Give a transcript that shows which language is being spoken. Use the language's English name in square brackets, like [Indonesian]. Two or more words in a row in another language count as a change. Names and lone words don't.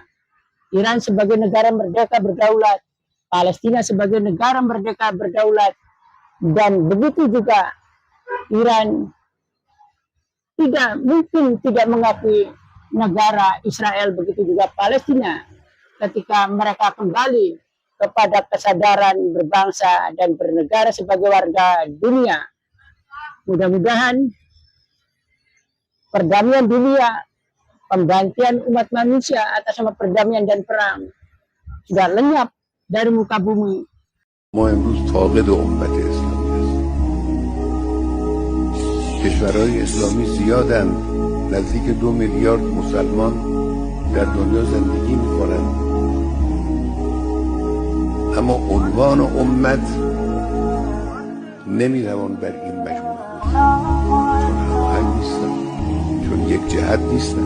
[Indonesian] Iran sebagai negara merdeka berdaulat, Palestina sebagai negara merdeka berdaulat, dan begitu juga Iran tidak mungkin tidak mengakui negara Israel, begitu juga Palestina ketika mereka kembali kepada kesadaran berbangsa dan bernegara sebagai warga dunia. Mudah-mudahan perdamaian dunia, pembantian umat manusia atas nama perdamaian dan perang sudah lenyap dari muka bumi. [Persian] ما امروز فاقد امت اسلامی هستیم. کشورهای اسلامی زیادند، نزدیک 2 میلیارد مسلمان در دنیا زندگی میکنند، اما عنوان امت نمیتوان بر این مجموعه گذاشت، چون هماهنگ نیستن، چون یک جهت نیستن.